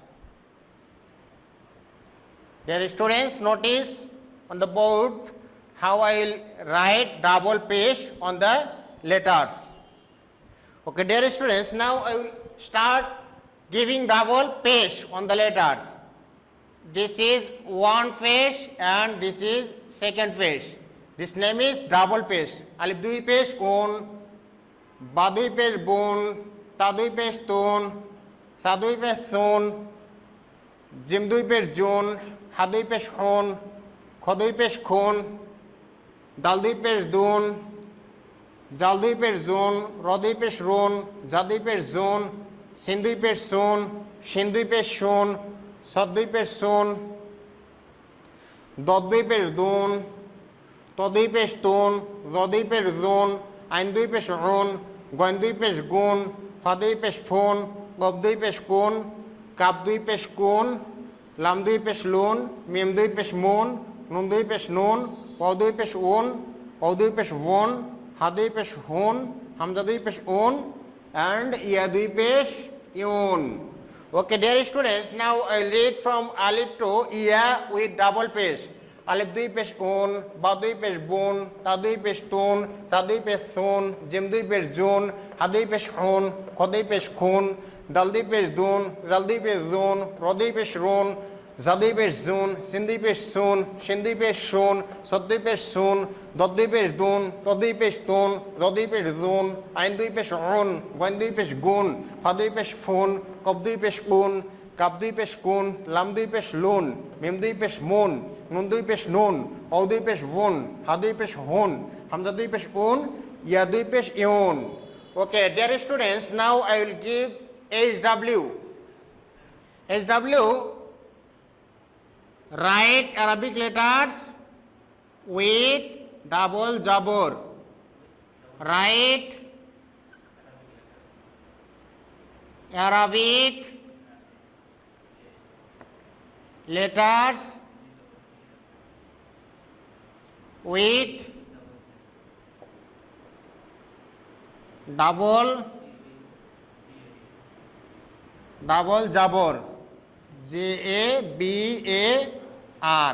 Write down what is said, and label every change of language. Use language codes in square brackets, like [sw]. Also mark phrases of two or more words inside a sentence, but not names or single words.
[en] Dear students, notice on the board how I will write double pesh on the letters. Okay, dear students, now I will start giving double pesh on the letters. This is one pesh and this is second pesh. This name is double pesh. [bn] আলিফ দুই পেশ উন, বা দুই পেশ বুন, তা দুই পেশ তুন, সা দুই পেশ সুন, জিম দুই পেশ জুন, হা দুই পেশ হুন, খো দুই পেশ খুন, দাল দুই পেশ দুন, যাল দুই পেশ যুন, রো দুই পেশ রুন, যা দুই পেশ যুন, সিন দুই পেশ সুন, শিন দুই পেশ শুন, সোদ দুই পেশ সুন, দোদ দুই পেশ দুন, তো দুই পেশ তুন, যো দুই পেশ যুন, আইন দুই পেশ উন, গোইন দুই পেশ গুন, ফা দুই পেশ ফুন, গোব দুই পেশ কুন, কাপ দুই পেশ কুন, লাম দুই পেশ লুন, মিম দুই পেশ মুন, নুন দুই পেশ নুন, পাউ দুই পেশ উন, পাউ দুই পেশ উন, হা দুই পেশ হুন, হামযা দুই পেশ উন, and ইয়া দুই পেশ ইয়ুন. [en] Okay, dear students, now I will read from alif to ya with double pesh. [bn] আলিফ দুই পেশ উন, বা দুই পেশ বুন, তা দুই পেশ তুন, তা দুই পেশ সুন, জিম দুই পেশ জুন, হা দুই পেশ হুন, খো দুই পেশ খুন, দাল দুই পেশ দুন, যাল দুই পেশ যুন, রো দুই পেশ রুন, যা দুই পেশ যুন, সিন দুই পেশ সুন, শিন দুই পেশ শুন, সোদ দুই পেশ সুন, দোদ দুই পেশ দুন, তো দুই পেশ তুন, যো দুই পেশ যুন, আইন দুই পেশ উন, গোইন দুই পেশ গুন, ফা দুই পেশ ফুন, কোব দুই পেশ কুন, কাপ দুই পেশ কুন, লাম দুই পেশ লুন, মিম দুই পেশ মুন, নুন দুই পেশ নুন, পাউ দুই পেশ উন, হা দুই পেশ হুন, হামযা দুই পেশ উন, ইয়া দুই পেশ ইয়ুন. [en] Okay, dear students, now I will give HW. HW, write Arabic letters with double jabor. Write Arabic letters with double jabor, J-A-B-A-R.